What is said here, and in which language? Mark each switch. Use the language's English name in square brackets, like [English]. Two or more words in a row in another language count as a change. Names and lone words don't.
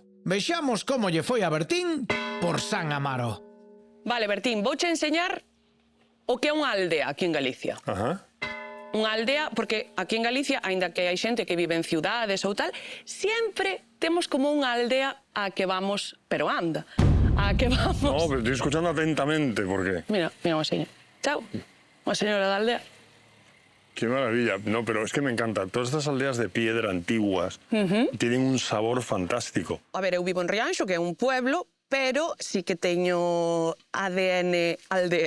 [Galician] Vexamos como lle foi a Bertín por San Amaro. Vale, Bertín, vouche enseñar o que é unha aldea aquí en Galicia. Ajá. Unha aldea, porque aquí en Galicia, aínda que hai xente que vive en ciudades ou tal, sempre temos como unha aldea a que vamos, pero anda, a que vamos... [Spanish] No, pero estoy escuchando atentamente, porque... [Galician] Mira, unha señora. Chao, unha señora da aldea. [Spanish] Qué maravilla. No, pero es que me encanta. Todas estas aldeas de piedra antiguas tienen un sabor fantástico. [Galician] A ver, eu vivo en Rianxo, que é un pueblo, pero sí que teño ADN aldea.